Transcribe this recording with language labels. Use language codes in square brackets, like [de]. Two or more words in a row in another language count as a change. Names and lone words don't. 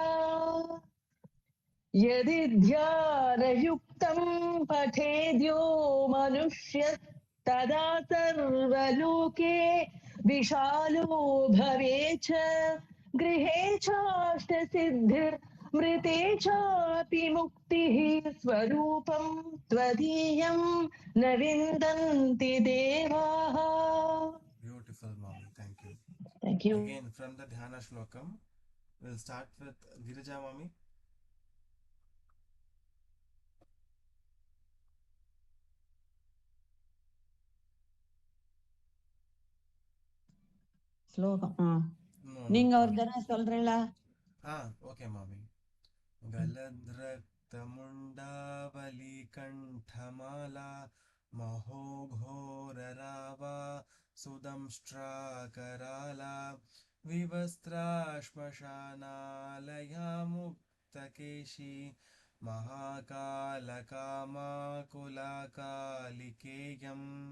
[sa] यदि ध्यानयुक्तं पठेद्यो मनुष्यस्तदा सर्वलोके विशालो भवेत् गृहे चाष्टसिद्धिर्मृते चापि मुक्तिः स्वरूपं त्वदीयं न विन्दन्ति देवाः. [en] Beautiful, mommy. Thank you. Thank you. Again, from the Dhyana Shlokam, we'll start with Girija, mommy. [ta] ஸ்லோகம் நீங்க ஒரு தடவை சொல்றீங்களா? ஓகே மாமி. [sa] गलद्रक्तमुण्डावली कण्ठमाला महोघोररावा सुदंष्ट्राकराला विवस्त्रा श्मशानालया मुक्तकेशी महाकालकामाकुलाकालिकेयम्.